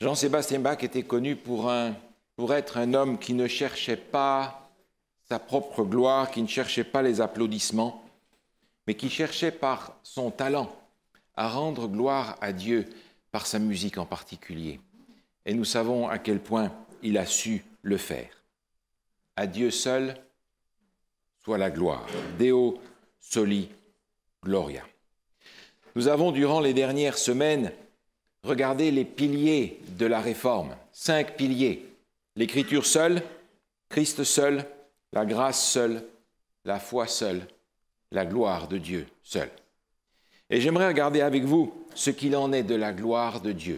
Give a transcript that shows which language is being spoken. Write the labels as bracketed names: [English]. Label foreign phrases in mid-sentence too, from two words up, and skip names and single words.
[French] Jean-Sébastien Bach était connu pour être un homme qui ne cherchait pas sa propre gloire, qui ne cherchait pas les applaudissements, mais qui cherchait par son talent à rendre gloire à Dieu par sa musique en particulier. Et nous savons à quel point il a su le faire. À Dieu seul soit la gloire. [Latin] Deo soli gloria. [French] Nous avons, durant les dernières semaines, regardé les piliers de la Réforme. 5 piliers. L'Écriture seule, Christ seul, la grâce seule, la foi seule, la gloire de Dieu seule. Et j'aimerais regarder avec vous ce qu'il en est de la gloire de Dieu.